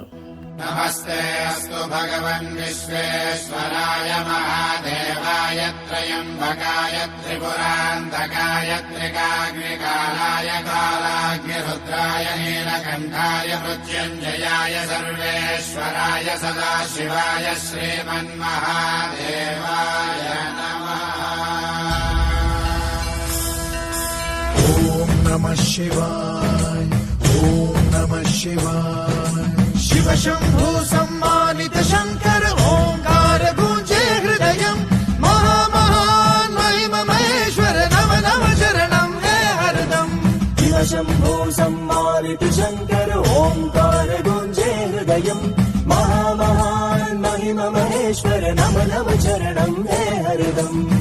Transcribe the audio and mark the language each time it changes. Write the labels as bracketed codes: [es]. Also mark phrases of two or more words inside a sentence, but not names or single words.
[sa] నమస్తే అస్తు భగవన్ విశ్వేశ్వరాయ మహాదేవాయ త్రయంబకాయ త్రిపురాంతకాయ త్రికాగ్నికాలాయ కాలాగ్నిరుద్రాయ నీలకంఠాయ మృత్యుంజయాయ సర్వేశ్వరాయ సదాశివాయ శ్రీమన్మహాదేవాయ నమః. ఓం నమః శివాయ ఓం నమః శివాయ. शिव शंभु सम्मानित शंकर ओंकार गूंजे हृदयम् महामहान महिम महेश्वर नव नव शरणं हे हरदम्. शिव शंभु सम्मानित शंकर ओंकार गूंजे हृदयम् महामहान महिम महेश्वर नव नव शरणं हे हरदम्.